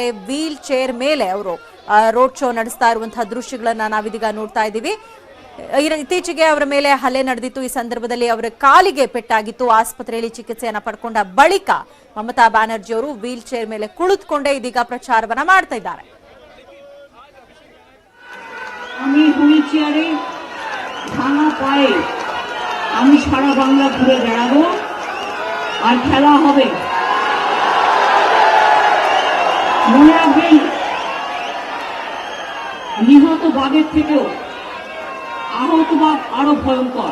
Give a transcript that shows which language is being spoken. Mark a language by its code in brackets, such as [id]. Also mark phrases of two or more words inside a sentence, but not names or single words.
[en] wheel chair [kn] ಮೇಲೆ ಅವರು [en] road show [kn] ನಡೆಸ್ತಾ ಇರುವಂತಹ ದೃಶ್ಯಗಳನ್ನ ನಾವಿದೀಗ ನೋಡ್ತಾ ಇದ್ದೀವಿ. ಇತ್ತೀಚೆಗೆ ಅವರ ಮೇಲೆ ಹಲ್ಲೆ ನಡೆದಿತ್ತು. ಈ ಸಂದರ್ಭದಲ್ಲಿ ಅವರ ಕಾಲಿಗೆ ಪೆಟ್ಟಾಗಿತ್ತು. ಆಸ್ಪತ್ರೆಯಲ್ಲಿ ಚಿಕಿತ್ಸೆಯನ್ನ ಪಡ್ಕೊಂಡ ಬಳಿಕ ಮಮತಾ ಬ್ಯಾನರ್ಜಿ ಅವರು [en] wheel chair [kn] ಮೇಲೆ ಕುಳಿತುಕೊಂಡೇ ಇದೀಗ ಪ್ರಚಾರವನ್ನ ಮಾಡ್ತಾ ಇದ್ದಾರೆ. [bn] আমি [en] wheel chair [bn] ভাঙা পায়ে আমি সারা বাংলা ঘুরে বেড়াবো আর খেলা হবে। মনে রাখবেন, নিহত বাঘের থেকেও আহত বাঘ আরো ভয়ঙ্কর।